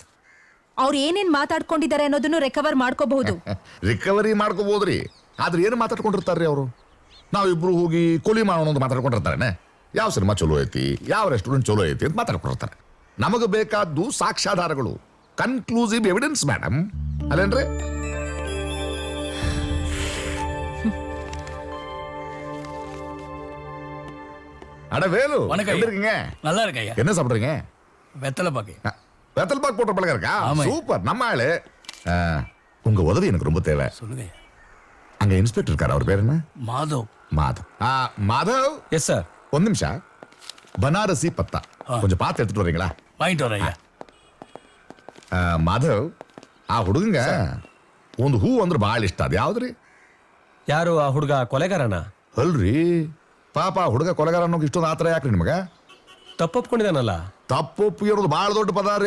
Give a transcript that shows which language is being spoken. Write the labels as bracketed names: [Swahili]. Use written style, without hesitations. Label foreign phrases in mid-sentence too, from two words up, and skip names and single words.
[Kannada] ಅವ್ರು ಏನೇನ್ ಮಾತಾಡ್ಕೊಂಡಿದ್ದಾರೆ ಅನ್ನೋದನ್ನು ರಿಕವರ್ ಮಾಡ್ಕೋಬಹುದು. ರಿಕವರಿ ಮಾಡ್ಕೋಬಹುದ್ರಿ, ಆದ್ರೆ ಏನು ಮಾತಾಡ್ಕೊಂಡಿರ್ತಾರ್ರಿ ಅವರು? ನಾವಿಬ್ರು ಹೋಗಿ ಕೊಲಿ ಮಾಡೋಣ ಅಂತ ಮಾತಾಡ್ಕೊಂಡಿರ್ತಾರೇನೆ. ಯಾವ ಸಿನಿಮಾ ಚಲೋ ಐತಿ, ಯಾವ ರೆಸ್ಟೋರೆಂಟ್ ಚಲೋ ಐತಿ ಅಂತ ಮಾತಾಡ್ಕೊಂಡಿರ್ತಾರೆ. ನಮಗೆ ಬೇಕಾದ್ದು ಸಾಕ್ಷ್ಯಾಧಾರಗಳು, [English] conclusive evidence madam, [Kannada] ಅಲ್ಲೇನ್ರಿ? [Tamil] அட வேலு, எப்படி இருக்கீங்க? நல்லா இருக்கையா. என்ன சாப்பிடுறீங்க? வெத்தலை பாக்கு. வெத்தல் பாக்கு போட்ட பழக்கம் இருக்கா? ஆமாய்யா. சூப்பர், நம்ம ஆளு. உங்க உதவி எனக்கு ரொம்ப தேவை. சொல்லுங்க. அங்க இன்ஸ்பெக்டர் இருக்காரு, அவர் பேர் என்ன? மாதவ். மாதவ். மாதவ், [English] yes sir. [Kannada] ಒಂದು ನಿಮಿಷ. ಬನಾರಸಿ ಪತ್ತ [Tamil] கொஞ்சம் பார்த்து எடுத்துட்டு வரீங்களா? வாங்கிட்டு வரேன். [Kannada] ಮಾಧವ್, ಆ ಹುಡುಗಂಗ ಒಂದು ಹೂ ಅಂದ್ರೆ ಭಾಳ ಇಷ್ಟ. ಅದು ಯಾವ್ದ್ರಿ? ಯಾರು ಆ ಹುಡುಗ? ಕೊಲೆಗಾರನ? ಅಲ್ರಿ, ಪಾಪ ಆ ಹುಡುಗ ಕೊಲೆಗಾರ ಅನ್ನೋಕೆ ಇಷ್ಟೊಂದು ಆತರ ಯಾಕ್ರಿ ನಿಮಗ? ತಪ್ಪೊಪ್ಕೊಂಡಿದಾನಲ್ಲ. ತಪ್ಪೊಪ್ಪು ಇರೋದು ಭಾಳ ದೊಡ್ಡ ಪದ ರೀ.